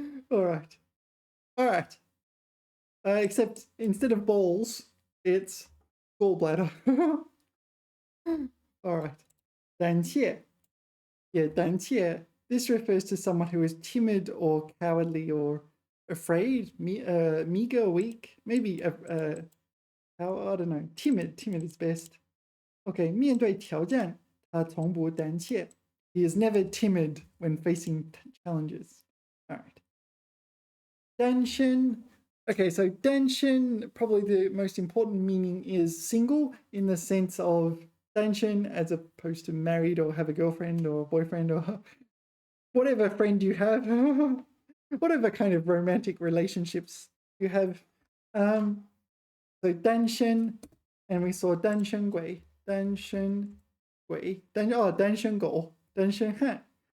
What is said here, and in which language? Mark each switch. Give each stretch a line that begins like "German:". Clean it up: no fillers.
English: All right. All right. Except instead of balls, it's gallbladder. All right. 胆怯.Yeah, 胆怯. This refers to someone who is timid or cowardly or afraid, meager, weak, maybe I don't know. Timid is best.
Chinese: Okay, 面对挑战，他从不胆怯.
English: He is never timid when facing challenges. All right. 单身. Okay, so 单身, probably the most important meaning is single in the sense of 单身 as opposed to married or have a girlfriend or boyfriend or whatever friend you have, whatever kind of romantic relationships you have. So 单身, and we saw 单身鬼, 单身鬼, 单身狗, 单身汉.